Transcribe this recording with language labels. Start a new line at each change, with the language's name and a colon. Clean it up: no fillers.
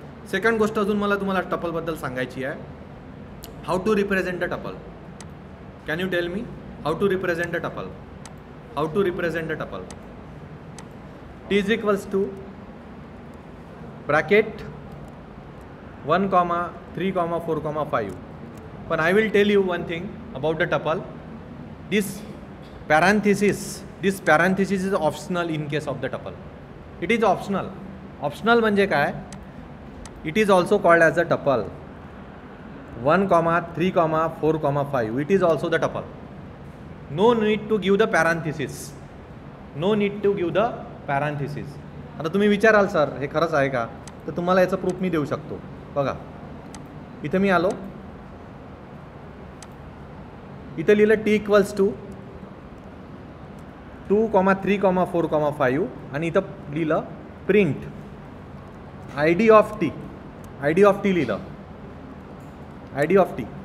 Marathi: Second गोष्ट अजून मला तुम्हाला टपलबद्दल सांगायची आहे,
English: How to represent the tuple. Can you tell me how to represent the tuple, how to represent the tuple. T is equals to bracket 1, 3, 4, 5. पण I will tell you one thing about the tuple. This parenthesis is optional in case of the tuple. It is optional.
Marathi: Optional म्हणजे काय?
English: It is also called as a tuple. 1, 3, 4, 5. It is also the tuple. No need to give the parenthesis. No need to give the parenthesis.
Marathi: आता तुम्ही विचाराल sir हे खरंच आहे का, तर तुम्हाला याचं प्रूफ मी देऊ शकतो। बघा इथं मी आलो, इथं लिहिलं टी इक्वल्स टू 2, 3, 4, 5 आणि इथं लिहिलं print ID of T, ID of T लिहिलं, आयडी ऑफ टी।